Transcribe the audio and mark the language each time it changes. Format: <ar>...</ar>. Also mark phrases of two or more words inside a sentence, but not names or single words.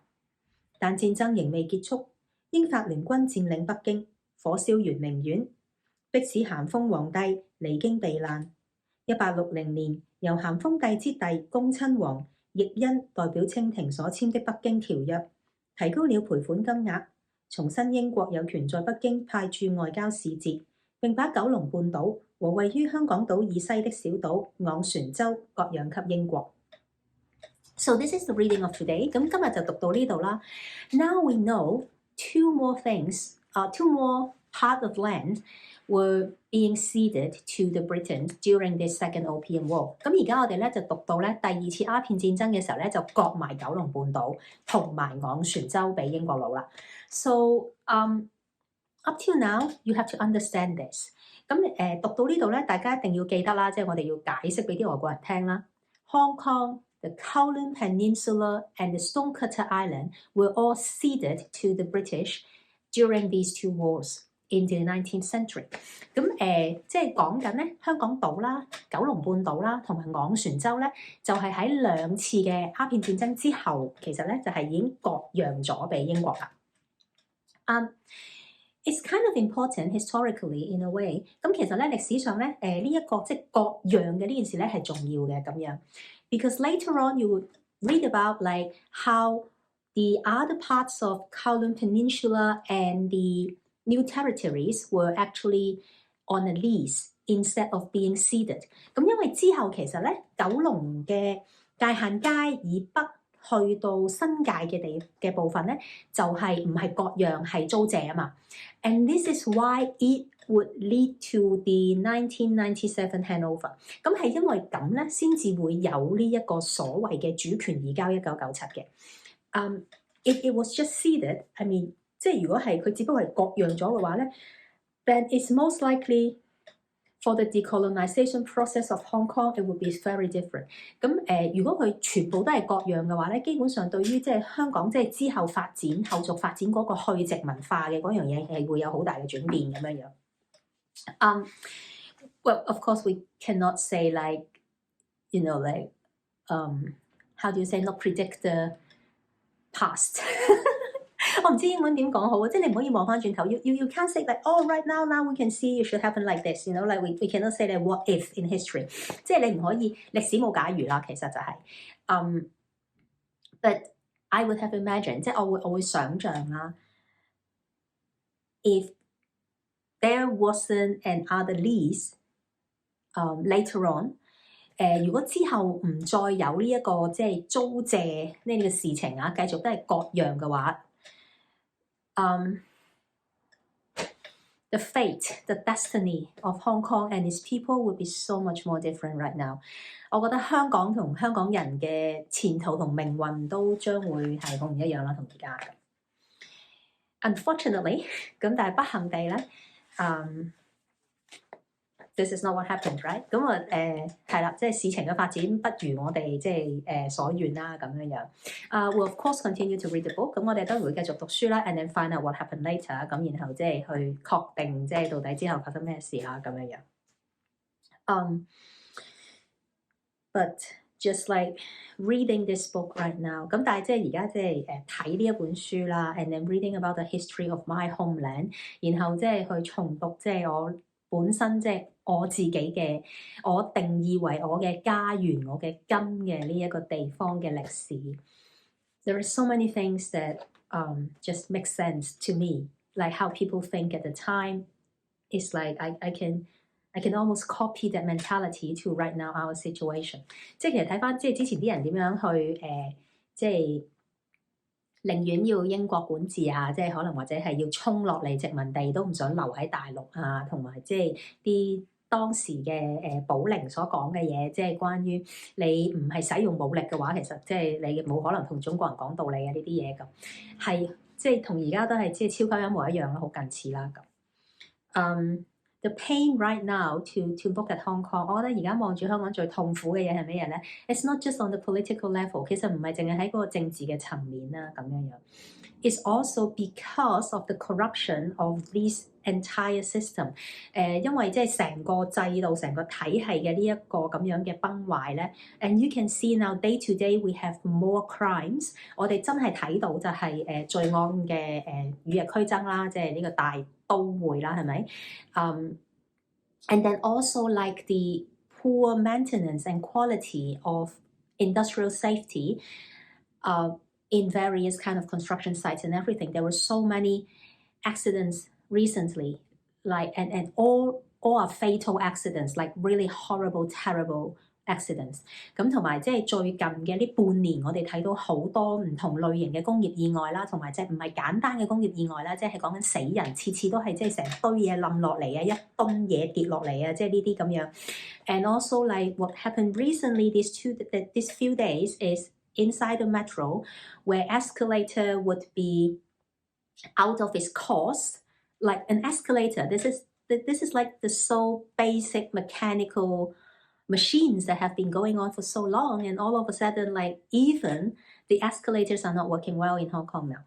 <yue>但戰爭仍未結束，英法聯軍佔領北京，火燒圓明園，迫使咸豐皇帝離京避難。1860年，由咸豐帝之弟恭親王奕訢代表清廷所簽的北京條約，提高了賠款金額，重申英國有權在北京派駐外交使節，並把九龍半島和位於香港島以西的小島昂船洲割讓給英國。</yue> <en>So this is the reading of today.</en> <yue>咁今日就讀到呢度啦。</yue> <en>Now we know two more things, two more part of land were being ceded to the Britons during this second Opium War.</en> <yue>咁而家我哋咧就讀到咧第二次鴉片戰爭嘅時候咧就割埋九龍半島同埋昂船洲俾英國佬啦。</yue> <en>So up till now you have to understand this.</en> <yue>咁讀到呢度咧，大家一定要記得啦，即係我哋要解釋俾啲外國人聽啦。</yue> <en>Hong Kong, the Kowloon Peninsula and the Stonecutter Island were all ceded to the British during these two wars in the 19th century.</en> <yue>咁即係講緊咧香港島啦、九龍半島啦同埋昂船洲咧，就係喺兩次嘅鴉片戰爭之後，其實咧就係已經割讓咗俾英國啦。</yue> <en>It's kind of important historically in a way.</en> <yue>咁其實咧歷史上咧呢一個即係割讓嘅呢件事咧係重要嘅咁樣。</yue> <en>Because later on you would read about like how the other parts of Kowloon Peninsula and the new territories were actually on a lease instead of being ceded.</en> <yue>咁因為之後其實咧九龍嘅界限街以北去到新界嘅部分咧，就係唔係割讓係租借啊嘛。</yue> <en>And this is why it would lead to the 1997 handover.</en> <yue>咁係因為咁咧，先至會有呢一個所謂嘅主權移交1997 嘅。</yue> <en>If it was just ceded, I mean，</en> <yue>即係如果係佢只不過係割讓咗嘅話咧</yue> <en>then it's most likely for the decolonization process of Hong Kong, it would be very different.</en> <yue>咁如果佢全部都係割讓嘅話咧，基本上對於即係香港即係之後發展、後續發展嗰個去殖民化嘅嗰樣嘢係會有好大嘅轉變咁樣樣。</yue> <en>Well, of course, we cannot say like, you know, like, how do you say, not predict the past.</en> <yue>我唔知英文點講好啊，即係你唔可以望翻轉頭。</yue> <en>You can't say like, oh, right now we can see it should happen like this. You know, like we cannot say that what if in history.</en> <yue>即係你唔可以歷史冇假如啦，其實就係。</yue> <en>But I would have imagined，</en> <yue>即係我會想像啦。</yue> <en>If there wasn't an other lease, later on，</en> <yue>如果之後唔再有呢一個即係租借呢個事情啊，繼續都係割讓嘅話。</yue> <en>The fate, the destiny of Hong Kong and its people would be so much more different right now.</en> <yue>我覺得香港同香港人嘅前途同命運都將會係好唔一樣啦，同而家嘅。Unfortunately， 咁但係不幸地咧 ，</yue> <en>this is not what happened, right？</en> <yue>咁係啦，即係事情嘅發展不如我哋即係所願啦，咁樣樣。</yue> <en>We'll of course continue to read the book。</en> <yue>咁我哋都會繼續讀書啦 ，</yue> <en>and then find out what happened later。</en> <yue>咁然後即係去確定即係到底之後發生咩事啦，咁樣樣。</yue> <en>But just like reading this book right now，</en> <yue>咁但係即係而家即係睇呢一本書啦 ，</yue> <en>and then reading about the history of my homeland，</en> <yue>然後即係去重讀即係我本身即係我自己嘅，我定義為我嘅家園、我嘅根嘅呢一個地方嘅歷史。</yue> <en>There are so many things that just make sense to me, like how people think at the time. It's like I can almost copy that mentality to right now our situation.</en> <yue>即係其實睇翻即係之前啲人點樣去即係寧願要英國管治啊，即係可能或者係要衝落嚟殖民地都唔想留喺大陸啊，同埋即係啲當時嘅保寧所講嘅嘢，即係關於你唔係使用武力嘅話，其實即係你冇可能同中國人講道理啊呢啲嘢咁，係即係同而家都係即係超級一模一樣啦，好近似啦咁。</yue> <en>The pain right now to look at Hong Kong，</en> <yue>我覺得而家望住香港最痛苦嘅嘢係咩嘢咧 ？</yue> <en>It's not just on the political level，</en> <yue>其實唔係淨係喺嗰個政治嘅層面啦，咁樣樣。</yue> <en>It's also because of the corruption of this entire system。</en> <yue>因為即係成個制度、成個體系嘅呢一個咁樣嘅崩壞咧。</yue> <en>And you can see now day to day we have more crimes。</en> <yue>我哋真係睇到就係罪案嘅與日俱增啦，即係呢個大都會啦，係咪 ？</yue> <en>And then also like the poor maintenance and quality of industrial safety in various kind of construction sites and everything. There were so many accidents recently, like and all are fatal accidents, like really horrible, terrible accidents。</en> <yue>咁同埋即係最近嘅呢半年，我哋睇到好多唔同類型嘅工業意外啦，同埋即係唔係簡單嘅工業意外啦，即係講緊死人，次次都係即係成堆嘢冧落嚟啊，一噸嘢跌落嚟啊，即係呢啲咁樣。</yue> <en>And also like what happened recently these few days is inside the metro, where escalator would be out of its course, like an escalator. This is like the so basic mechanical machines that have been going on for so long, and all of a sudden, like even the escalators are not working well in Hong Kong now。</en>